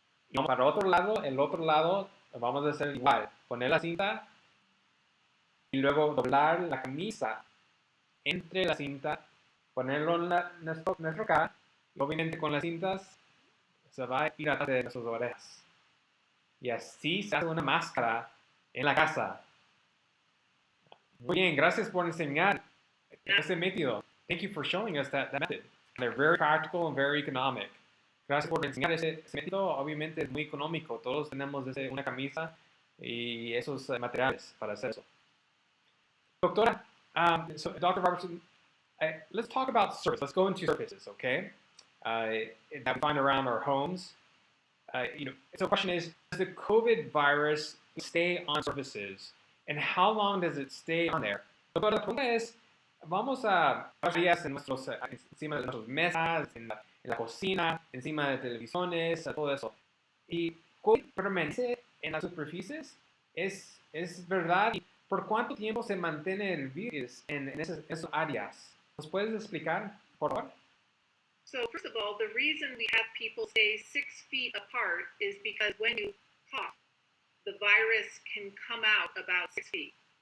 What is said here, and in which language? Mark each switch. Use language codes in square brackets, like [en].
[es] Y para el otro lado vamos a hacer igual, poner la cinta y luego doblar la camisa entre la cinta, ponerlo en nuestro cara, y obviamente con las cintas se va a ir atrás de nuestras orejas. Y así se hace una máscara en la casa. Muy bien, gracias por enseñar ese método. [en] Thank you for showing us that method. They're very practical and very economic. [es] Gracias por enseñar ese método. Obviamente es muy económico. Todos tenemos una camisa y esos materiales para hacer eso. [en] Doctora, so Dr. Robertson, let's talk about surface. Let's go into surfaces, okay? That we find around our homes. So the question is, does the COVID virus stay on surfaces? And how long does it stay on there? [es] Doctora, la pregunta es, vamos a días encima de nuestras mesas, en la cocina, encima de televisiones, todo eso. ¿Y COVID permanece en las superficies? ¿Es verdad? ¿Y por cuánto tiempo se mantiene el virus en esas áreas? ¿Nos puedes explicar, por favor? [en] So first of all, the reason we have people stay 6 feet apart is because when you cough, the virus can come out about 6 feet.